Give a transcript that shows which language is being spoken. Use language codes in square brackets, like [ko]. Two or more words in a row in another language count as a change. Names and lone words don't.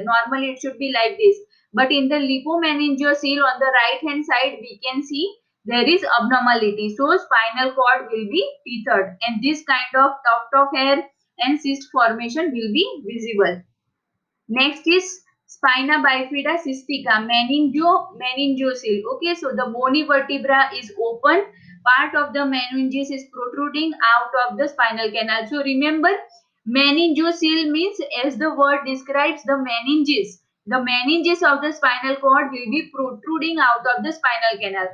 [en] Normally it should be like this, but in the lipomeningocele on the right hand side, we can see there is abnormality. So spinal cord will be tethered, and this kind of tuft of hair and cyst formation will be visible. Next is spina bifida cystica, meningocele. Okay, so the bony vertebra is open. Part of the meninges is protruding out of the spinal canal. So remember, meningocele means, as the word describes, the meninges. The meninges of the spinal cord will be protruding out of the spinal canal.